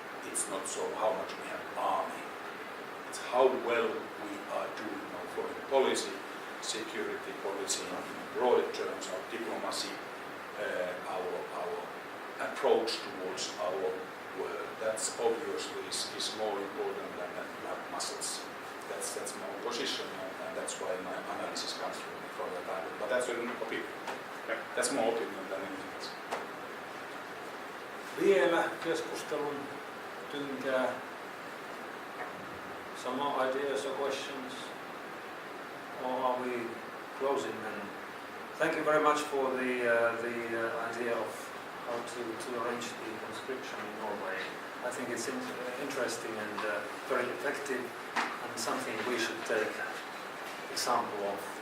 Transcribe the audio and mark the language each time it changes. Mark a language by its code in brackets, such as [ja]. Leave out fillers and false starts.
[en] It's not so how much we have army. It's how well we are doing our foreign policy, security policy in broader terms, our diplomacy, our approach towards our world. That's obviously is more important than that you have muscles. That's my position, and that's why my analysis comes from that angle. But that's an opinion. Okay. That's more opinion than anything else. [fi] Vielä keskustelun tynkää. [en] Some more ideas or questions? Or are we closing then? Thank you very much for the idea of how to arrange the conscription in Norway. I think it's interesting and very effective, and something we should take example of.